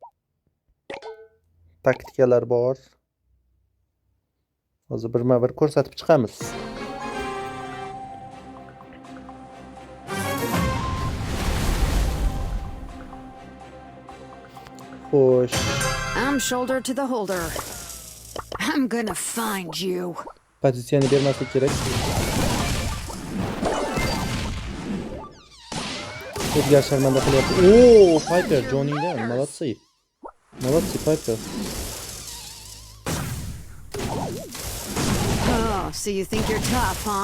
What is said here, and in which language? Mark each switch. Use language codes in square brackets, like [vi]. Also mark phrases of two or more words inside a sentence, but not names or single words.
[uz] Taktikalar bor. Hozir birma-bir ko'rsatib chiqamiz. Xo'sh. [en] I'm shoulder to the holder. I'm gonna find you. [uz] Pozitsiyani bermaslik kerak. Edgar sharmanda qilyapti. Oo, Piper Johnny'dan. [ru] Молодцы. Молодцы, [uz] Piper. [en] Oh, so you think you're tough, huh?